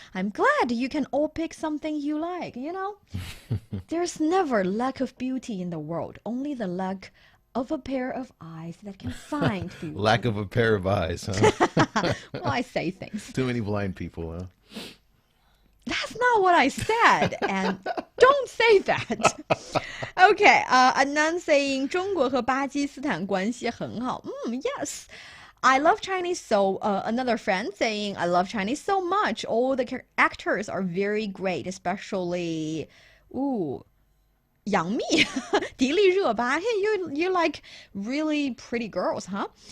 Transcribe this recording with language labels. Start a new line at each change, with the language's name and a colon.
English: I'm glad you can all pick something you like. There's never lack of beauty in the world, only the lack of a pair of eyes that can find beauty. Lack of a pair of eyes, huh? Well, I say things. Too many blind people, huh? That's not what I said, and don't say that. Okay, Anand saying
Chinese: 中国和巴基斯坦关系很好.
English: Yes. I love Chinese so another friend saying I love Chinese so much. All the actors are very great, especially Yang Mi, 迪丽热巴. Hey, you like really pretty girls, huh?